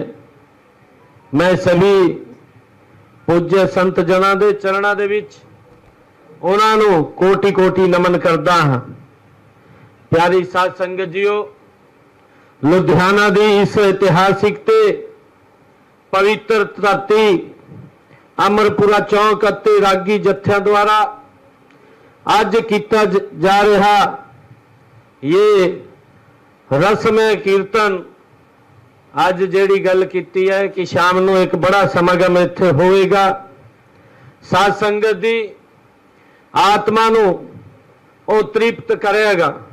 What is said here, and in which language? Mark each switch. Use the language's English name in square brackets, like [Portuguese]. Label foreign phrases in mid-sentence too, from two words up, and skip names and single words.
[Punjabi] ਮੈਂ ਸਭੀ ਪੂਜ ਸੰਤ ਜਨਾਂ ਦੇ ਚਰਨਾਂ ਦੇ ਵਿੱਚ ਉਨ੍ਹਾਂ ਨੂੰ ਕੋਟਿ ਕੋਟਿ ਨਮਨ ਕਰਦਾ ਹਾਂ। ਪਿਆਰੀ ਸਾਧ ਸੰਗਤ ਜੀਓ, ਲੁਧਿਆਣਾ ਦੀ ਇਸ ਇਤਿਹਾਸਿਕ ਤੇ ਪਵਿੱਤਰ ਧਰਤੀ ਅਮਰਪੁਰਾ ਚੌਂਕ ਅਤੇ ਰਾਗੀ ਜਥਿਆਂ ਦੁਆਰਾ ਅੱਜ ਕੀਤਾ ਜਾ ਰਿਹਾ ਇਹ ਰਸਮ ਕੀਰਤਨ ਅੱਜ ਜਿਹੜੀ ਗੱਲ ਕੀਤੀ ਹੈ ਕਿ ਸ਼ਾਮ ਨੂੰ ਇੱਕ ਬੜਾ ਸਮਾਗਮ ਇੱਥੇ ਹੋਵੇਗਾ। ਸਾਧ ਸੰਗਤ ਦੀ ਆਤਮਾ ਨੂੰ ਉਹ ਤ੍ਰਿਪਤ ਕਰੇਗਾ।